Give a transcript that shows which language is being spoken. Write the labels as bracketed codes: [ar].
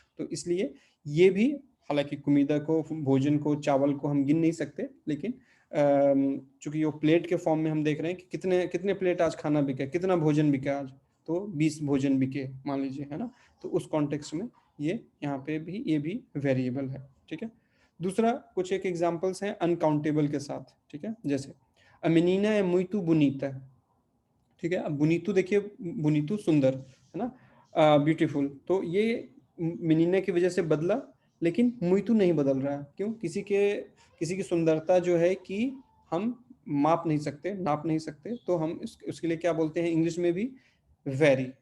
[hi] तो इसलिए ये भी, हालांकि कुमीदा को, भोजन को, चावल को हम गिन नहीं सकते, लेकिन चूंकि वो प्लेट के फॉर्म में हम देख रहे हैं कि कितने कितने प्लेट आज खाना बिका, कितना भोजन बिका आज, तो 20 भोजन बिके मान लीजिए, है ना। तो उस कॉन्टेक्स्ट में ये यहाँ पे भी, ये भी वेरिएबल है, ठीक है। दूसरा, कुछ एक एग्जांपल्स हैं अनकाउंटेबल के साथ, ठीक है। जैसे [pt] A menina é muito bonita, [hi] ठीक है। अब बुनीतू देखिए, बुनीतू सुंदर, है ना, ब्यूटीफुल, तो ये मिनीना की वजह से बदला, लेकिन मुइतू नहीं बदल रहा है, क्यों, किसी की सुंदरता जो है कि हम माप नहीं सकते, नाप नहीं सकते, तो हम उसके लिए क्या बोलते हैं इंग्लिश में भी, वेरी,